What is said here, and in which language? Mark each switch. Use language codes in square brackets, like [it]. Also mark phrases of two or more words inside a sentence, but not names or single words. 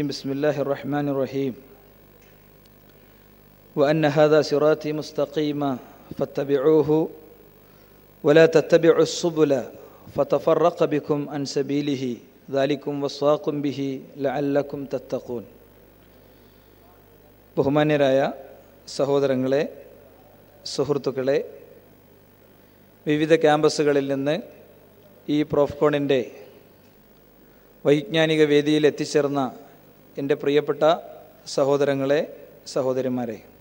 [ar] بسم الله الرحمن الرحيم. وأن هذا صراطي مستقيما فاتبعوه ولا تتبعوا السبل فتفرق بكم عن سبيله ذلكم وصاكم به لعلكم تتقون. [ml] ബഹുമാന്യരായ സഹോദരങ്ങളെ, സുഹൃത്തുക്കളെ, വിവിധ ക്യാമ്പസുകളിൽ നിന്ന് ഈ പ്രോഫ്കോണിൻ്റെ വൈജ്ഞാനിക വേദിയിൽ എത്തിച്ചേർന്ന എൻ്റെ പ്രിയപ്പെട്ട സഹോദരങ്ങളെ, സഹോദരിമാരെ,